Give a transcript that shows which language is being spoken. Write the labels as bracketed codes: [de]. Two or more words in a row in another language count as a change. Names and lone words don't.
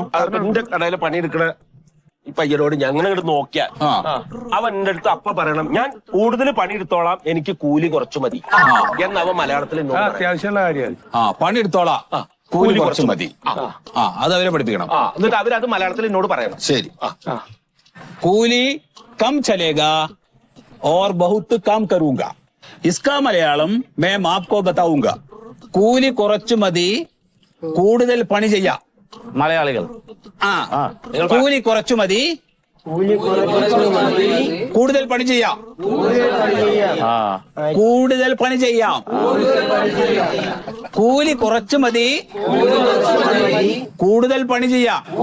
[ml] എന്റെ കടയിൽ പണിയെടുക്കണ ഈ പയ്യനോട് ഞങ്ങൾ ഇങ്ങോട്ട് നോക്കിയാൽ അവൻ എന്റെ അടുത്ത് അപ്പ പറയണം, ഞാൻ കൂടുതൽ പണിയെടുത്തോളാം, എനിക്ക് കൂലി കുറച്ചു മതി എന്നവൻ മലയാളത്തിൽ അത്യാവശ്യമുള്ള കാര്യമാണ്. പണിയെടുത്തോളാം, കൂലി കുറച്ചു മതി. അത് അവരെ പഠിപ്പിക്കണം. എന്നിട്ട് അവരത് മലയാളത്തിൽ എന്നോട് പറയണം. [hi] ശരി, കൂലി कम चलेगा और बहुत काम करूंगा. इसका മലയാളം मैं आपको बताऊंगा. [ml] കൂലി കുറച്ചു മതി, കൂടുതൽ പണി ചെയ്യാം. മലയാളികൾ കൂലി കുറച്ചു മതി, കൂടുതൽ പണി ചെയ്യാം. കൂടുതൽ പണി ചെയ്യാം. കൂലി കുറച്ചു മതി, കൂടുതൽ പണി ചെയ്യാം.